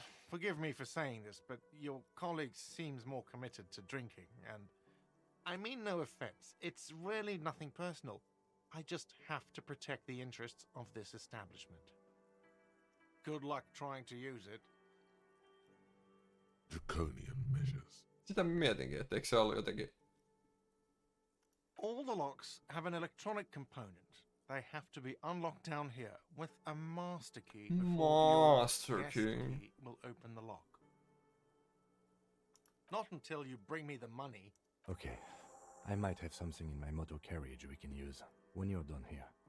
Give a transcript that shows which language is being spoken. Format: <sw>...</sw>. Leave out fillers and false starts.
<en>Forgive me for saying this, but your colleague seems more committed to drinking, and I mean no offense. It's really nothing personal. I just have to protect the interests of this establishment. Good luck trying to use it. Draconian measures.</en> <fi>Sitä mietinkin, että eikö se ollut jotenkin...</fi> <en>All the locks have an electronic component. They have to be unlocked down here with a master key before Master your guest key. key will open the lock. Not until you bring me the money. Okay, I might have something in my motor carriage we can use when you're done here.</en>